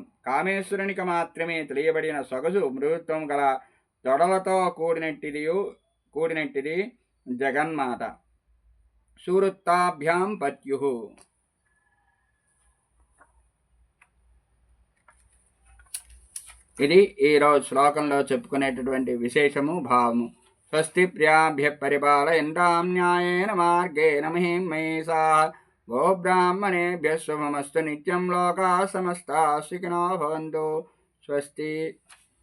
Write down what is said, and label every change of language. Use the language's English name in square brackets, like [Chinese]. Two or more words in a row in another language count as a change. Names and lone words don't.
[Telugu] కామేశ్వరునికి మాత్రమే తెలియబడిన సొగసు మృదుత్వం గల తొడలతో కూడినట్టిది జగన్మాత. [Sanskrit] సువృత్తాభ్యాం పత్యు. [Telugu] ఇది ఈరోజు శ్లోకంలో చెప్పుకునేటటువంటి విశేషము, భావము. [Sanskrit] స్వస్తి ప్రియాభ్య పరిపాలయంతాం న్యాయేన మార్గేణ మహిం మహేశాః. గోబ్రాహ్మణేభ్యः శుభమస్తు నిత్యం. లోకాः సమస్తాः సుఖినో భవంతు. స్వస్తి.